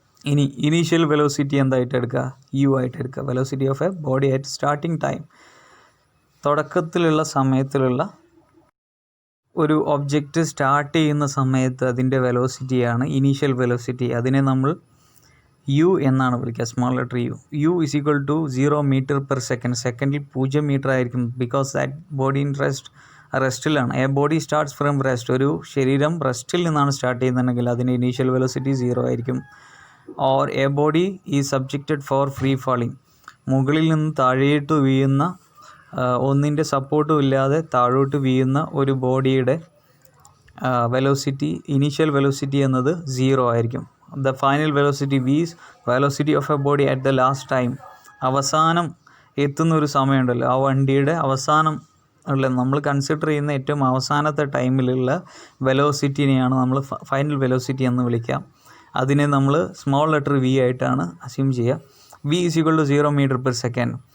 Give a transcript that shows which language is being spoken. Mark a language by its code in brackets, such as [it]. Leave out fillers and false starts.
[en] ഇനി initial velocity [ml] എന്തായിട്ട് എടുക്കുക, U ആയിട്ട് എടുക്കുക. [en] Velocity of a body at starting time. [ml] തുടക്കത്തിലുള്ള സമയത്തിലുള്ള ഒരു ഒബ്ജക്റ്റ് സ്റ്റാർട്ട് ചെയ്യുന്ന സമയത്ത് അതിൻ്റെ വെലോസിറ്റിയാണ് ഇനീഷ്യൽ വെലോസിറ്റി. അതിനെ നമ്മൾ U എന്നാണ് വിളിക്കുക, small letter U. [en] U is equal to 0 meter per second. [ml] സെക്കൻഡിൽ 0 മീറ്റർ ആയിരിക്കും. [en] because that body in [ml] റെസ്റ്റിലാണ്. [en] A body starts from rest. [ml] ഒരു ശരീരം റെസ്റ്റിൽ നിന്നാണ് സ്റ്റാർട്ട് ചെയ്യുന്നതെങ്കിൽ അതിൻ്റെ ഇനീഷ്യൽ വെലോസിറ്റി 0 ആയിരിക്കും. [en] Or a body is subjected for free falling. [ml] മുകളിൽ നിന്ന് താഴേട്ട് വീഴുന്ന, ഒന്നിൻ്റെ സപ്പോർട്ടും ഇല്ലാതെ താഴോട്ട് വീഴുന്ന ഒരു ബോഡിയുടെ വെലോസിറ്റി, ഇനീഷ്യൽ വെലോസിറ്റി എന്നത് 0 ആയിരിക്കും. [en] The final velocity V is velocity of a body at the last time. [ml] അവസാനം എത്തുന്നൊരു സമയമുണ്ടല്ലോ, ആ വണ്ടിയുടെ അവസാനം ഉള്ള, നമ്മൾ കൺസിഡർ ചെയ്യുന്ന ഏറ്റവും അവസാനത്തെ ടൈമിലുള്ള വെലോസിറ്റിനെയാണ് നമ്മൾ ഫൈനൽ വെലോസിറ്റി എന്ന് വിളിക്കുക. അതിനെ നമ്മൾ സ്മോൾ ലെറ്റർ V ആയിട്ടാണ് അസ്യൂം ചെയ്യുക. [en] V is equal to 0 meter per second.